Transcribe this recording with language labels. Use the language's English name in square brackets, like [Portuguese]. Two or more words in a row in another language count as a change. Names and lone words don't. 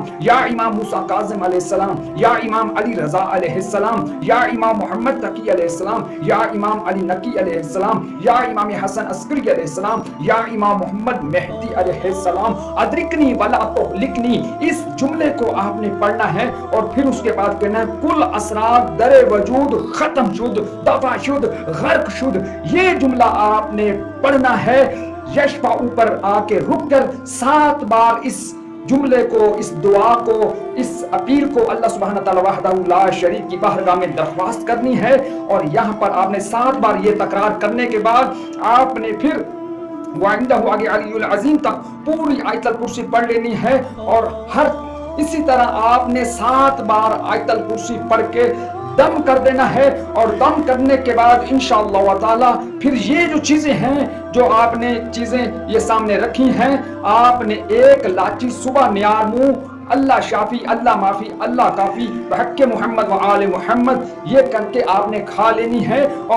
[Arabic] یا امام موسیٰ کاظم علیہ السلام، یا امام علی رضا علیہ السلام، یا امام محمد تقی علیہ السلام، یا امام علی نقی علیہ السلام، یا امام حسن عسکری علیہ السلام، یا امام محمد مہدی علیہ السلام، ادرکنی ولا تہلکنی، [Urdu] اس جملے کو آپ نے پڑھنا ہے، اور پھر اس کے بعد کہنا ہے [Persian] کل اسرار در وجود ختم شد، دفع شد، غرق شد۔ [Urdu] یہ جملہ آپ نے پڑھنا ہے۔ یشفع اوپر آ کے رک کر 7 بار اس جملے کو، اس دعا کو، اس اپیل کو اللہ سبحانہ تعالیٰ [Arabic] وحدہ لا شریک [Urdu] کی بارگاہ میں درخواست کرنی ہے، اور یہاں پر آپ نے 7 بار یہ تکرار کرنے کے بعد آپ نے پھر [Arabic] وَعِنْدَهُ عَلِيُّ عَلِيُّ الْعَظِيمُ [Urdu] تک پوری آیت الکرسی پڑھ لینی ہے، اور اسی طرح آپ نے 7 بار آیت الکرسی پڑھ کے دم کر دینا ہے، اور دم کرنے کے بعد انشاءاللہ تعالی پھر یہ جو چیزیں ہیں جو آپ نے چیزیں یہ سامنے رکھی ہیں، آپ نے 1 لاچی صبح نیار منہ [Arabic] اللہ شافی اللہ معافی اللہ کافی بحق محمد و آل محمد [Urdu] یہ کر کے آپ نے کھا لینی ہے، اور